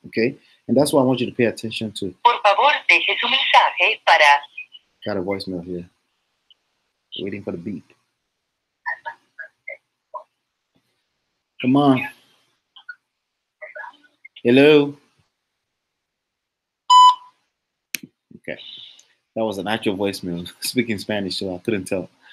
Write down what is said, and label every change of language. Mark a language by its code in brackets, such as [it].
[en] Okay, and that's why I want you to pay attention to. [es] Por favor, deje su mensaje para. [en] Got a voicemail here, waiting for the beep. Come on. Hello. Okay, that was an actual voicemail speaking Spanish, so I couldn't tell.